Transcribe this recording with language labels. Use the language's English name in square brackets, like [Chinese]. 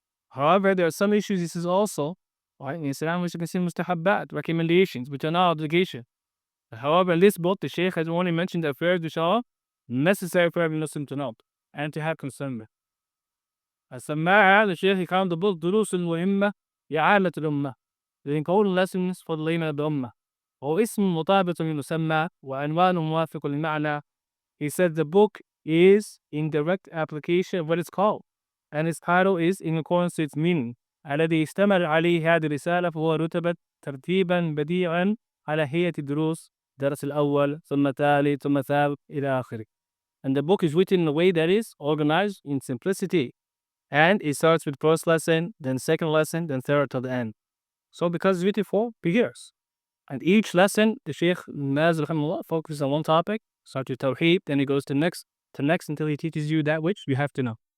[English] However, there are some issues, he says also, in Islam which are considered mustahabbat, recommendations, which are not obligation. However, in this book, the Shaykh has only mentioned the affairs which are necessary for every Muslim to know and to have concern with. السماعة, the Shaykh, he called the book [Arabic] الدروس المهمة لعامة الأمة, [English] the important lessons for the layman of the Ummah. [Arabic] وهو اسم مطابق للمسمى وعنوان موافق للمعنى. [English] He said the book is in direct application of what it's called, and its title is in accordance to its meaning. [Arabic] الذي اشتمل عليه هذه الرسالة فهو رتبت ترتيبا بديعا على هيئة الدروس الدرس الأول ثم الثالث ثم الثالث إلى آخره. [English] And the book is written in a way that is organized in simplicity. And it starts with first lesson, then second lesson, then third to the end. So because it's written for beginners. And each lesson, the Shaykh Bin Baaz focuses on one topic, starts with Tawheed, then he goes to next until he teaches you that which you have to know.